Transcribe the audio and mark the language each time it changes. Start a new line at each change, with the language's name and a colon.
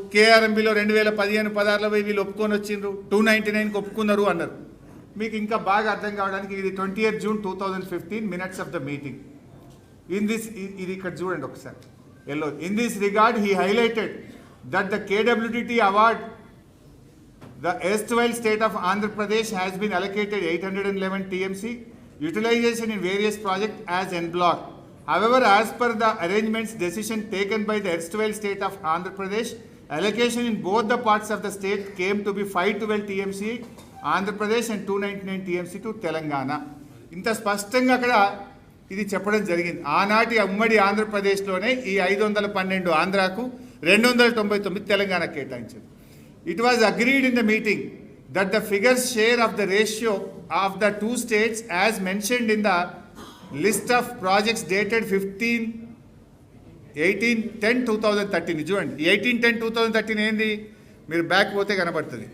Telugu: కేఆర్ఎంబీలో 2015-16లో వీళ్ళు ఒప్పుకొని వచ్చిండ్రు, 299కి ఒప్పుకున్నారు అన్నారు. మీకు ఇంకా బాగా అర్థం కావడానికి ఇది 20th June 2015
English: Minutes of the meeting.
Telugu: ఇది ఇక్కడ చూడండి ఒకసారి.
English: In this regard he highlighted that the KWDT award the erstwhile state of Andhra Pradesh has been allocated 811 TMC utilization in various projects as en bloc. However, as per the arrangements decision taken by the erstwhile state of Andhra Pradesh, allocation in both the parts of the state came to be 512 TMC Andhra Pradesh and 299 TMC to Telangana.
Telugu: ఇంత స్పష్టంగా అక్కడ ఇది చెప్పడం జరిగింది. ఆనాటి ఉమ్మడి ఆంధ్రప్రదేశ్లోనే ఈ 512 ఆంధ్రాకు, 299 తెలంగాణకు కేటాయించారు.
English: It was agreed in the meeting that the figures share of the ratio of the two states as mentioned in the list of projects dated 18-10-2013.
Telugu: చూడండి 18-10-2013 ఏంది? మీరు బ్యాక్ పోతే కనబడుతుంది.